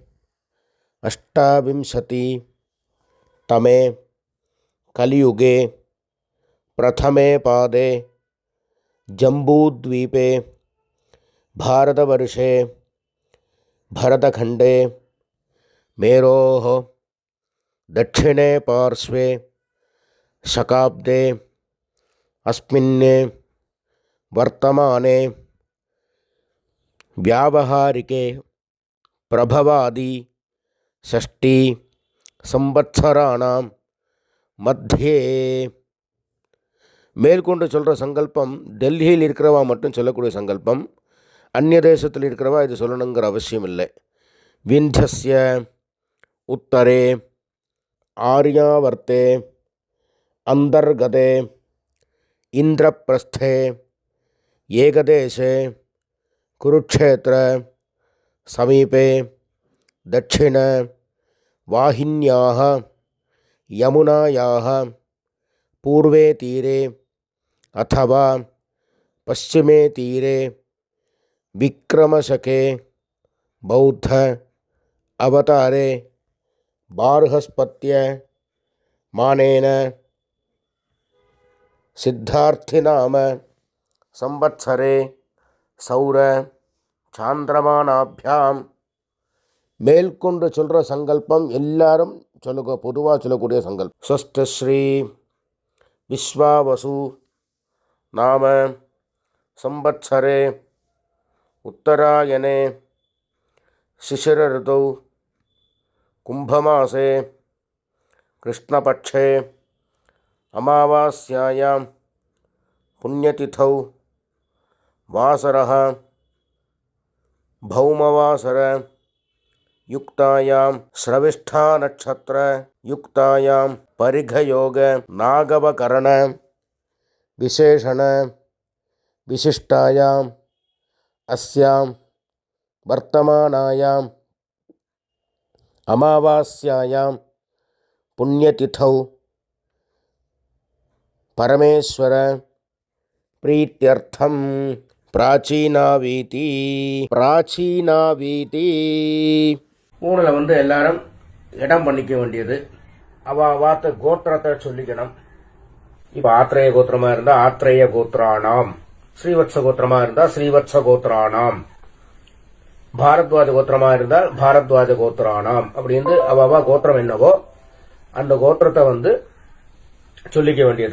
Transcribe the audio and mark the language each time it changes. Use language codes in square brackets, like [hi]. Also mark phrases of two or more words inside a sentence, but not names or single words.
[sa] 28तमे कलियुगे प्रथमे पादे जम्बूद्वीपे भारतवर्षे भरतखण्डे मेरोः दक्षिणे पार्श्वे शकाब्दे अस्मिन् वर्तमाने व्यावहारिके प्रभवादि 6 संवत्सराणां मध्ये. [ta] மேற்கொண்டு சொல்கிற சங்கல்பம் டெல்லியில் இருக்கிறவா மட்டும் சொல்லக்கூடிய சங்கல்பம். அந்நிய தேசத்தில் இருக்கிறவா இது சொல்லணுங்கிற அவசியம் இல்லை. [sa] विन्ध्यस्य उत्तरे आर्यावर्ते अन्तर्गते इन्द्रप्रस्थे एकदेशे कुरुक्षेत्र समीपे दक्षिण वाहिन्याः यमुनायाः पूर्वे तीरे अथवा पश्चिमे तीरे विक्रमशके बौद्ध अवतारे बार्हस्पत्य मानेन सिद्धार्थिनाम संवत्सरे सौर चान्द्रमानाभ्याम्. [ta] மேற்கொண்டு சொல்கிற சங்கல்பம் எல்லாரும் சொல்லுங்க, பொதுவாக சொல்லக்கூடிய சங்கல்பம். [sa] स्वस्ति श्री विश्वावसु नाम संवत्सरे उत्तरायणे शिशिर ऋतौ कुम्भमासे कृष्णपक्षे अमावास्यायाम् पुण्यतिथौ वासरः भौमवासर युक्तायां श्रविष्ठा नक्षत्र युक्तायां परिघयोग नागवकरण विशेषण विशिष्टायां अस्यां वर्तमानायां अमावास्यायां पुण्यतिथौ परमेश्वर प्रीत्यर्थम பிராச்சீனாவீதி. [ta] ஊனில் எல்லாரும் இடம் பண்ணிக்க வேண்டியது. வார்த்தை கோத்திரத்தை சொல்லிக்கணும். இப்போ ஆத்ரேய கோத்திரமா இருந்தா [sa] आत्रेय गोत्राणाम्, [ta] ஸ்ரீவத்ச கோத்திரமா இருந்தா [sa] श्रीवत्स गोत्राणाम्, [ta] பாரத்வாஜ கோத்திரமா இருந்தால் [sa] भारद्वाज गोत्राणाम् [ta] அப்படின்னு அவா கோத்திரம் என்னவோ அந்த கோத்திரத்தை சொல்லிக்க வேண்டியது.